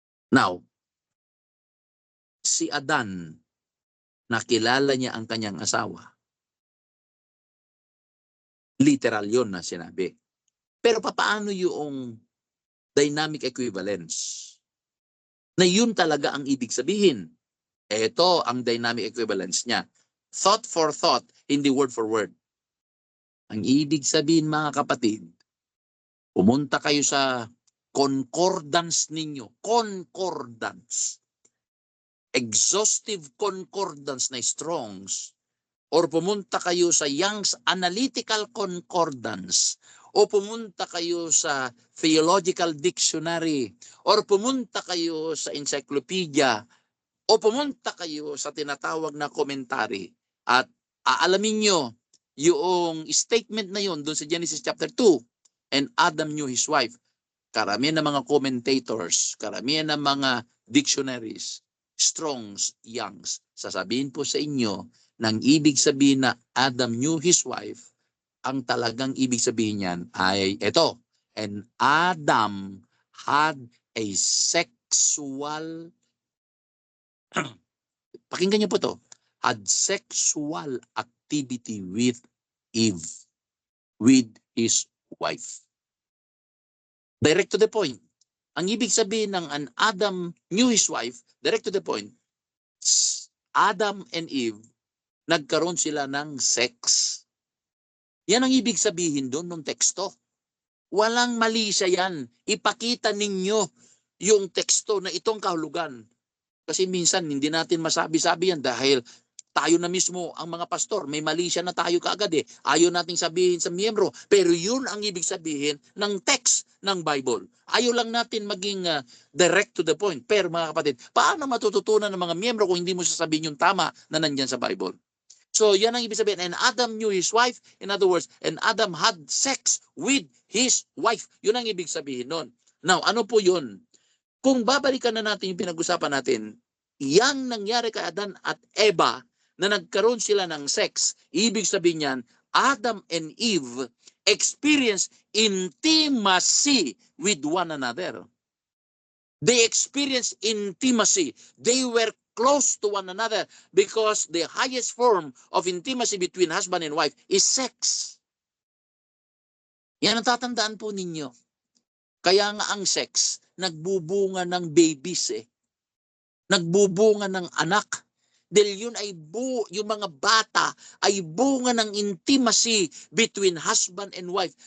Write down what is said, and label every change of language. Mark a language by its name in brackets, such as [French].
[Filipino] Now, si Adan, nakilala niya ang kanyang asawa. Literal yon na sinabi. Pero paano yung dynamic equivalence? Na yun talaga ang ibig sabihin. Ito ang dynamic equivalence niya. [English] Thought for thought, hindi word for word. [Filipino] Ang ibig sabihin mga kapatid, pumunta kayo sa concordance ninyo. Concordance. Exhaustive concordance na Strong's. Or pumunta kayo sa Young's Analytical Concordance. O pumunta kayo sa Theological Dictionary. Or pumunta kayo sa Encyclopedia. O pumunta kayo sa tinatawag na commentary. At aalamin nyo yung statement na yun doon sa Genesis chapter 2. [English] And Adam knew his wife. [Filipino] Karamihan ng mga commentators, karamihan ng mga dictionaries, Strong's, Young's, sasabihin po sa inyo, nang ibig sabihin na Adam knew his wife, ang talagang ibig sabihin niyan ay ito. [English] And Adam had a sexual, [Filipino] pakinggan niyo po to, [English] had sexual activity with Eve, with his wife. Direct to the point. [Filipino] Ang ibig sabihin ng an [English] Adam knew his wife, direct to the point, Adam and Eve, [Filipino] nagkaroon sila ng sex. Yan ang ibig sabihin doon ng teksto. Walang mali siya yan. Ipakita ninyo yung teksto na itong kahulugan. Kasi minsan hindi natin masabi-sabi yan dahil tayo na mismo ang mga pastor. May mali siya na tayo kaagad eh. Ayaw nating sabihin sa miyembro. Pero yun ang ibig sabihin ng text ng Bible. Ayaw lang natin maging direct to the point. Pero mga kapatid, paano matututunan ng mga miyembro kung hindi mo sasabihin yung tama na nandyan sa Bible? So, yan ang ibig sabihin. [English] And Adam knew his wife. In other words, and Adam had sex with his wife. [Filipino] Yun ang ibig sabihin nun. Now, ano po yun? Kung babalikan na natin yung pinag-usapan natin, yang nangyari kay Adan at Eva na nagkaroon sila ng sex, ibig sabihin niyan, [English] Adam and Eve experienced intimacy with one another. They experienced intimacy. They were close to one another because the highest form of intimacy between husband and wife is sex. [Filipino] Yan ang tatandaan po ninyo. Kaya nga ang sex, nagbubunga ng babies eh. Nagbubunga ng anak. Dahil yun ay yung mga bata ay bunga ng intimacy [English] between husband and wife.